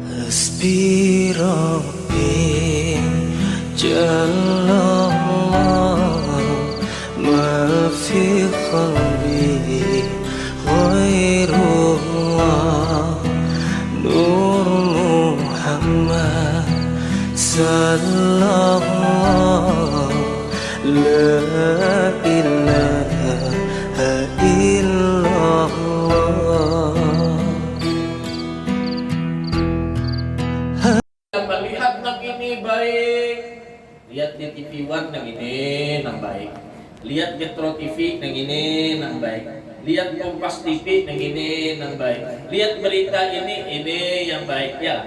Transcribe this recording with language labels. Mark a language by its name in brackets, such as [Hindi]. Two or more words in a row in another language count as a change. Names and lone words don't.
[Arabic] حسبي ربي جل الله ما في قلبي غير الله نور محمد صلى الله لا إله إلا الله. [Indonesian] Melihat nang ini baik, lihat di TV One nang ini nang baik, lihat Metro TV nang ini nang baik, lihat Kompas TV nang ini nang baik, lihat berita ini yang baik ya.